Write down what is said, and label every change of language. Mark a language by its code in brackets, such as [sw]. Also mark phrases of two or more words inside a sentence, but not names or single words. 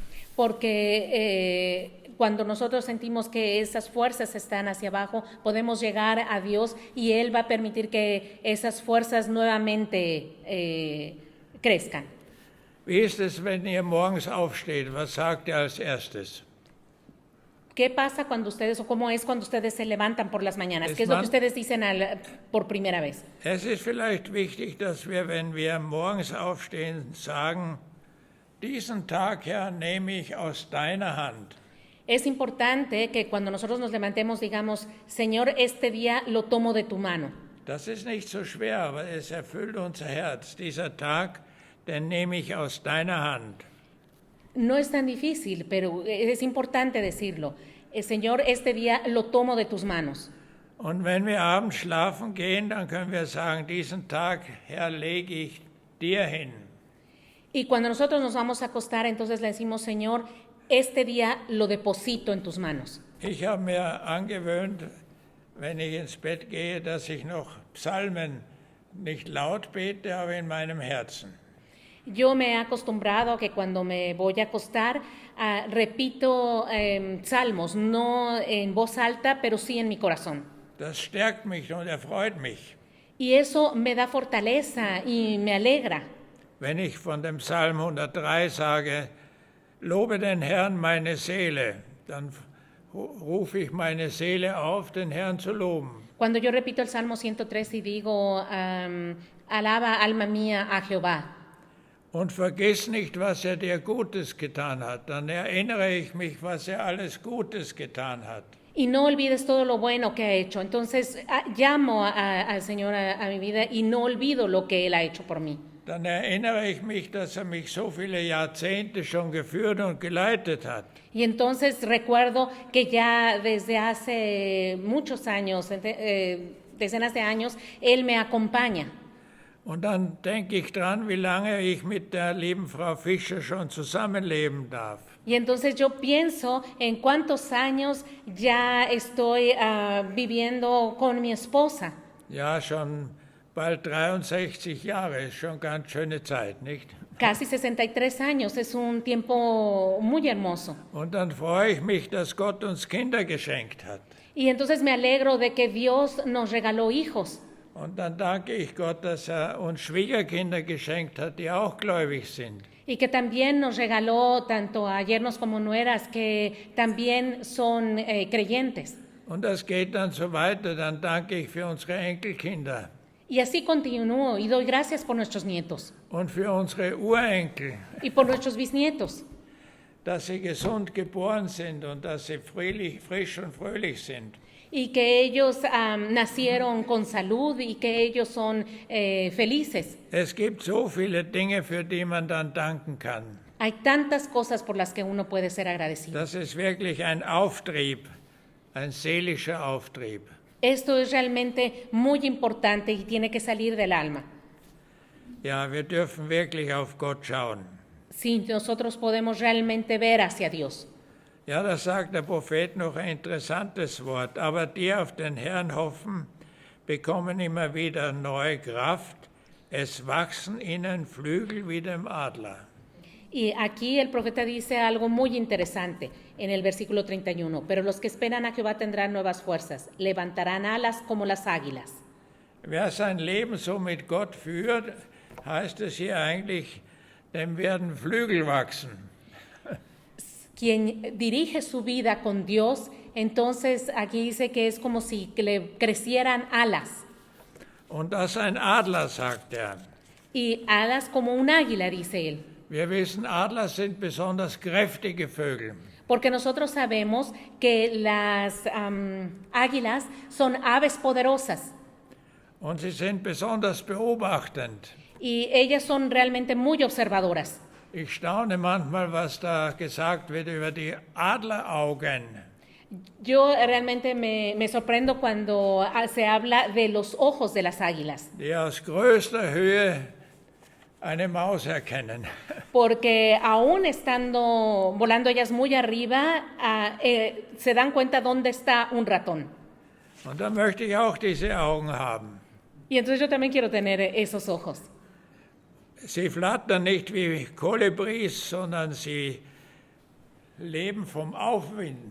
[es] Porque cuando nosotros sentimos que esas fuerzas están hacia abajo, podemos llegar a Dios y Él va a permitir que esas fuerzas nuevamente crezcan. [de] Wie ist es, wenn ihr morgens aufsteht? Was sagt ihr als erstes? [es] ¿Qué pasa cuando ustedes, o cómo es cuando ustedes se levantan por las mañanas? ¿Qué es lo que ustedes dicen por primera vez? [de] Es ist vielleicht wichtig, dass wir, wenn wir morgens aufstehen, sagen, diesen Tag, Herr, nehme ich aus deiner Hand. [es] Es importante que cuando nosotros nos levantemos digamos, Señor, este día lo tomo de tu mano. [de] Das ist nicht so schwer, aber es erfüllt unser Herz. Dieser Tag, den nehme ich aus deiner Hand. [es] No es tan difícil, pero es importante decirlo. Señor, este día lo tomo de tus manos. [de] Und wenn wir abends schlafen gehen, dann können wir sagen, diesen Tag, Herr, lege ich dir hin. [es] Y cuando nosotros nos vamos a acostar, entonces le decimos, Señor, este día lo deposito en tus manos. [de] Ich habe mir angewöhnt, wenn ich ins Bett gehe, dass ich noch Psalmen nicht laut bete, aber in meinem Herzen. [es] Yo me he acostumbrado a que cuando me voy a acostar repito salmos, no en voz alta, pero sí en mi corazón. [de] Das stärkt mich und erfreut mich. [es] Y eso me da fortaleza y me alegra. [de] Wenn ich von dem Psalm 103 sage, lobe den Herrn meine Seele, dann rufe ich meine Seele auf, den Herrn zu loben. [es] Cuando yo repito el Salmo 103 y digo, alaba alma mía a Jehová. [de] Und vergiss nicht, was dir Gutes getan hat. Dann erinnere ich mich, was alles Gutes getan hat. [es] Y no olvides todo lo bueno que ha hecho. Entonces llamo al Señor a mi vida y no olvido lo que Él ha hecho por mí. [de] Dann erinnere ich mich, dass mich so viele Jahrzehnte schon geführt und geleitet hat. [es] Y entonces recuerdo que ya desde hace muchos años, decenas de años, Él me acompaña. [de] Und dann denke ich dran, wie lange ich mit der lieben Frau Fischer schon zusammenleben darf. [es] Y entonces yo pienso en cuántos años ya estoy viviendo con mi esposa. [de] Ja, schon bald 63 Jahre, ist schon ganz schöne Zeit, nicht? [es] Casi 63 años, es un tiempo muy hermoso. [de] Und dann freue ich mich, dass Gott uns Kinder geschenkt hat. [es] Y entonces me alegro de que Dios nos regaló hijos. [de] Und dann danke ich Gott, dass uns Schwiegerkinder geschenkt hat, die auch gläubig sind. [es] Y que también nos regaló tanto a yernos como nueras que también son creyentes. [de] Und das geht dann so weiter. Dann danke ich für unsere Enkelkinder [es] Y así continúo y doy gracias por nuestros nietos [de] und für unsere Urenkel, [es] y por nuestros bisnietos, [de] dass sie gesund geboren sind und dass sie frisch und fröhlich sind. [es] y que ellos nacieron con salud y que ellos son felices. [de] Es gibt so viele Dinge, für die man dann danken kann. [es] Hay tantas cosas por las que uno puede ser agradecido. [de] Das ist wirklich ein Auftrieb, ein seelischer Auftrieb. [es] Esto es realmente muy importante y tiene que salir del alma. [de] Ja, wir dürfen wirklich auf Gott schauen. [es] Si nosotros podemos realmente ver hacia Dios. [de] Ja, da sagt der Prophet noch ein interessantes Wort. Aber die auf den Herrn hoffen, bekommen immer wieder neue Kraft. Es wachsen ihnen Flügel wie dem Adler. [es] Y aquí el profeta dice algo muy interesante en el versículo 31. Pero los que esperan a Jehová tendrán nuevas fuerzas, levantarán alas como las águilas. [de] Wer sein Leben so mit Gott führt, heißt es hier eigentlich, dem werden Flügel wachsen. [es] Quien dirige su vida con Dios, entonces aquí dice que es como si le crecieran alas. [de] Und das ein Adler, sagt er. [es] Y alas como un águila, dice él. [de] Wir wissen, Adler sind besonders kräftige Vögel. [es] Porque nosotros sabemos que las águilas son aves poderosas [de] Und sie sind besonders beobachtend. [es] y ellas son realmente muy observadoras. [de] Ich staune manchmal, was da gesagt wird über die Adleraugen. [es] Yo realmente me sorprendo cuando se habla de los ojos de las águilas, [de] Die aus größter Höhe eine Maus erkennen. [es] porque aún estando volando ellas muy arriba, se dan cuenta dónde está un ratón. [de] Und da möchte ich auch diese Augen haben. [es] Y entonces yo también quiero tener esos ojos. [de] Sie flattern nicht wie Kolibris, sondern sie leben vom Aufwind.